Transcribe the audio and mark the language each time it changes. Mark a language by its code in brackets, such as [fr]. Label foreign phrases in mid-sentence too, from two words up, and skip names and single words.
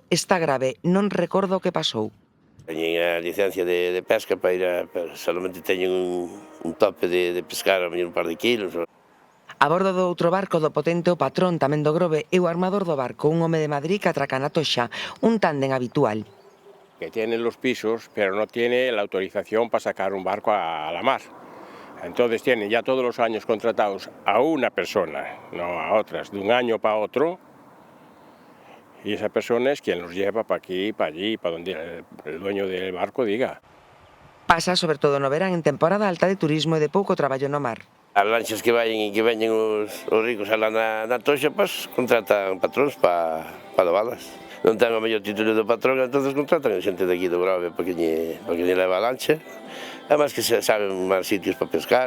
[gl] Está grave, non recordo o que pasou. Teñen a licencia de pesca para ir solamente teñen un tope de pescar a un par de kilos. A bordo do outro barco do Potente, o patrón tamén do Grove e o armador do barco, un home de Madrid que atraca na Toxa, un tándem habitual. [es] Que tiene los pisos, pero no tiene la autorización para sacar un barco a la mar. Entonces tienen ya todos los años contratados a una persona, no a otras, de un año para otro, y esa persona es quien los lleva para aquí, para allí, para donde el dueño del barco diga. [gl] Pasa sobre todo no verán en temporada alta de turismo e de pouco traballo no mar. As lanchas que vayan e que veñen os ricos alá na Toxa, pues contratan patróns para dovalas. Non ten o mellor título do patrón, entonces contratan a xente de aquí do Grove para que lle leva a lancha. Además que saben máis sitios para pescar.